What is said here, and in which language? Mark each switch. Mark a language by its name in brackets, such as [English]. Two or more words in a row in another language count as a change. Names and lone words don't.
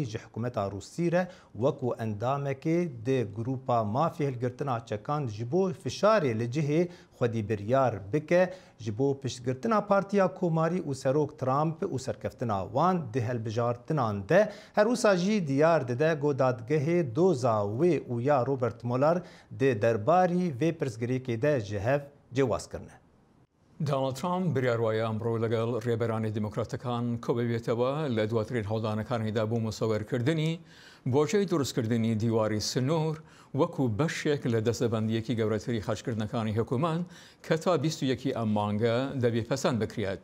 [Kurdish] ji hikûmeta Rûsî re wekû endamekê di grûpa mafê hilgirtina çekan ji bo fişarê li cihê xwedî biryar bike ji bo piştgirtina Partiya Komarî û Serok Trump û serkeftina wan di helbijartinan de her wisa jî diyar dide got dadgehê doza wê û ya Robert Mueller di derbarî vê pirsgirêkê de ji hev cêwazkirine. [Central Kurdish] دۆناڵد ترامپ بریاروایە ئەمڕۆ لەگەڵ ڕێبەرانی دیموکراتەکان کۆبەبێتەوە لە دواترین هەڵدانەکانیدا بۆ مۆسەوەرکردنی بۆچەی دروستکردنی دیواری سنوور وەکو بەشێک لە دەستەبەندیەکی گەورەتری خەشکردنەکانی حکوومەت کە تا 21 ئەم مانگە دەبێت پەسەند بکرێت.